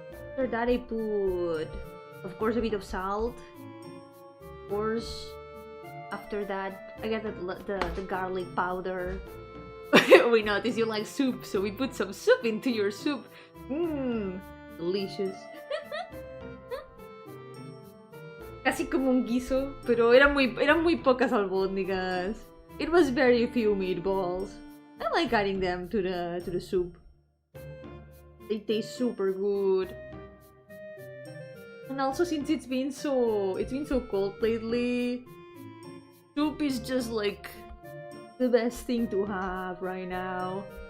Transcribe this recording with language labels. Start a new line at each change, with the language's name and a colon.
English: After that I put, of course, a bit of salt. Of course. After that, I got the garlic powder. We noticed you like soup, so we put some soup into your soup. Delicious.
Spanish: Casi como un guiso, pero eran muy pocas albóndigas.
English: It was very few meatballs. I like adding them to the soup. They taste super good. And also, since it's been so cold lately, soup is just like the best thing to have right now.